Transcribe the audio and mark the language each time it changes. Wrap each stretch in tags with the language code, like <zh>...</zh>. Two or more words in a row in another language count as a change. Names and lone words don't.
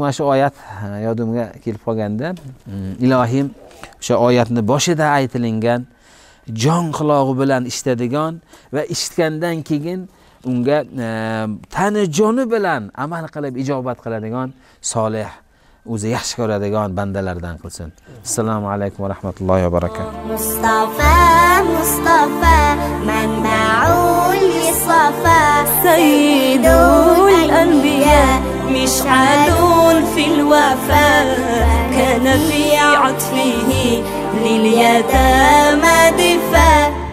<uz>Mana shu oyat yodimga kelib qolganda, ilohim o'sha oyatni boshida aytilingan jon qulog'i bilan eshitadigan va eshitgandan keyin unga tani joni bilan amal qilib ijobat qiladigan solih, o'zi yaxshi ko'radigan bandalardan qilsin. Assalomu alaykum va rahmatullohi va barakatuh.</uz> <ar>مصطفى منبع للصفا سيد الأنبياء مشعل في الوفا كان في عطفه لليتامى دفاع</ar>